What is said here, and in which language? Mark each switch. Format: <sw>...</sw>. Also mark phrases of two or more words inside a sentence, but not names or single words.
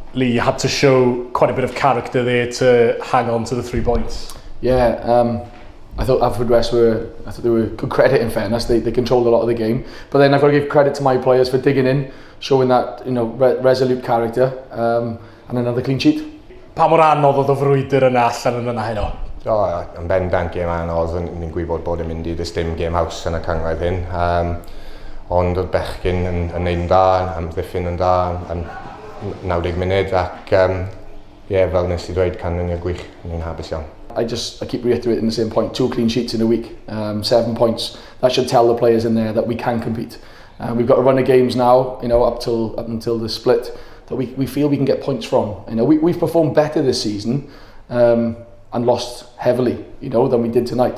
<en>Lee, you had to show quite a bit of character there to hang on to the 3 points. Yeah, I thought Hwlffordd they were good credit in fairness. They controlled a lot of the game. But then I've got to give credit to my players for digging in, showing that resolute character, and another clean sheet.</en> <cy>Pa mor anodd oedd y frwydr yna allan yn yna heno? Yn bendant gêm anodd, ni'n gwybod bod yn mynd i ddysdim gêm haws yn y cangradd hyn. Ond oedd bechgyn yn neud yn da, amddiffyn yn da, yn 90 munud ac fel nes i ddweud canlyniad gwych, ni'n hapus iawn.</cy> <en>I keep reiterating the same point, 2 clean sheets in a week, 7 points. That should tell the players in there that we can compete. We've got a run of games now, up until the split, that we feel we can get points from. We've performed better this season and lost heavily, than we did tonight.</en>